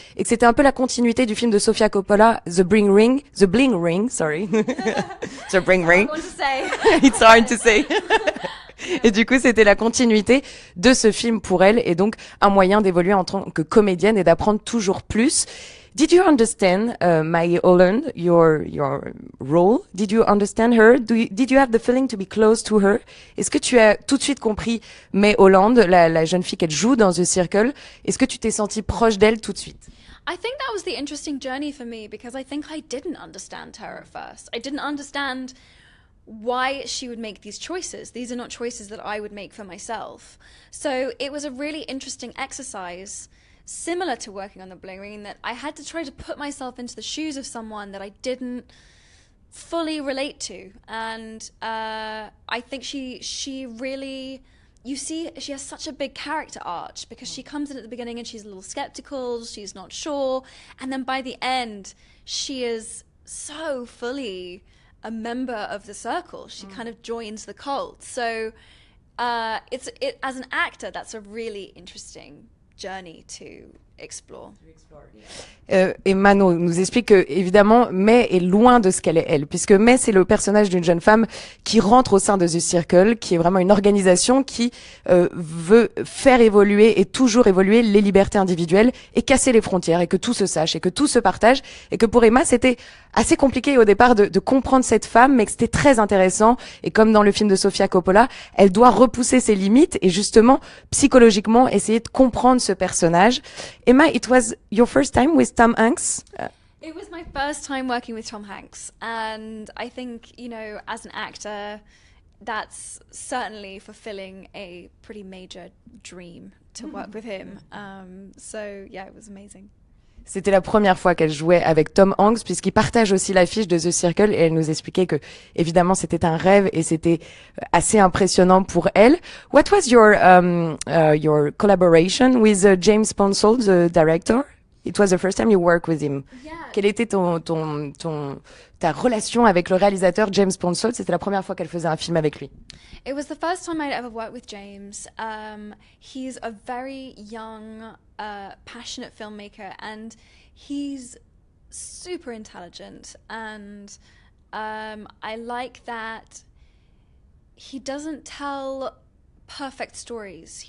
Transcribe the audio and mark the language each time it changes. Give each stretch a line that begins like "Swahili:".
French: Et que c'était un peu la continuité du film de Sofia Coppola, The Bling Ring,
English: sorry. The Bling Ring. It's hard to say.
French: Et du coup, c'était la continuité de ce film pour elle et donc un moyen d'évoluer en tant que comédienne et d'apprendre toujours plus.
English: Did you understand Maggie Holland, your role? Did you understand her? Did you have the feeling to be close to her?
French: Est-ce que tu as tout de suite compris May Holland, la jeune fille qu'elle joue dans The Circle? Est-ce que tu t'es sentie proche d'elle tout de suite?
English: I think that was the interesting journey for me because I think I didn't understand her at first. I didn't understand why she would make these choices. These are not choices that I would make for myself. So it was a really interesting exercise, similar to working on The Bling Ring, that I had to try to put myself into the shoes of someone that I didn't fully relate to. And I think she really, you see, she has such a big character arc because she comes in at the beginning and she's a little skeptical, she's not sure, and then by the end, she is so fully a member of the circle. She kind of joins the cult. So as an actor, that's a really interesting journey to explore.
French: Emma nous explique que évidemment May est loin de ce qu'elle est elle, puisque May c'est le personnage d'une jeune femme qui rentre au sein de The Circle, qui est vraiment une organisation qui veut faire évoluer et toujours évoluer les libertés individuelles et casser les frontières et que tout se sache et que tout se partage, et que pour Emma c'était assez compliqué au départ de comprendre cette femme, mais que c'était très intéressant, et comme dans le film de Sofia Coppola, elle doit repousser ses limites et justement psychologiquement essayer de comprendre ce personnage.
English: Emma, it was your first time with Tom Hanks? It was my first time working with Tom Hanks, and I think, as an actor, that's certainly fulfilling a pretty major dream to work with him. So yeah, it was amazing.
French: C'était la première fois qu'elle jouait avec Tom Hanks, puisqu'il partage aussi l'affiche de The Circle, et elle nous expliquait que, évidemment, c'était un rêve et c'était assez impressionnant pour elle.
English: What was your collaboration with James Ponsoldt, the director? It was the first time you worked with him. Yeah.
French: Quelle était ta relation avec le réalisateur James Ponsoldt? C'était la première fois qu'elle faisait un film avec lui.
English: It was the first time I'd ever worked with James. He's a very young, passionate filmmaker, and he's super intelligent. And I like that he doesn't tell perfect stories.